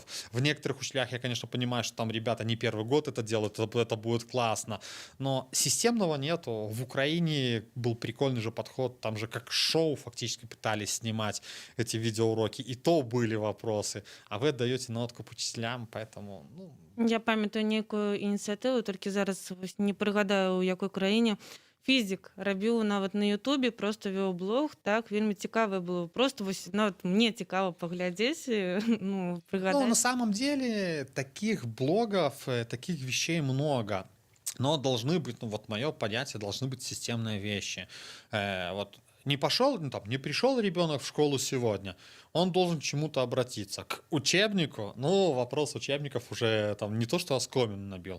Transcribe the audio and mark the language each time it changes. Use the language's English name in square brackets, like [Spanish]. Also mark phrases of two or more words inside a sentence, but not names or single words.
[Russian] В некоторых учителях я, конечно, понимаю, что там ребята не первый год это делают, это будет классно. Но системного нету. В Украине был прикольный же подход, там же как шоу фактически пытались снимать эти видеоуроки, и то были вопросы. А вы отдаете на откуп учителям, поэтому, ну... [Belarusian] Я памятаю нейкую ініцыятыву, толькі зараз вось не прыгадаю, у якой краіне. Фізік рабіў нават на Ютубе, просто вёў блог, так, вельмі цікава было. Просто вось нават мне цікава паглядзець, ну, Ну, прыгадаць. [Russian] на самом деле, таких блогов, таких вещей много. Но должны быть, ну вот мое понятие, должны быть системные вещи. Вот не пошел, ну, там, не пришел ребенок в школу сегодня, он должен к чему-то обратиться. К учебнику, ну, вопрос учебников уже там не то, что оскомину набил.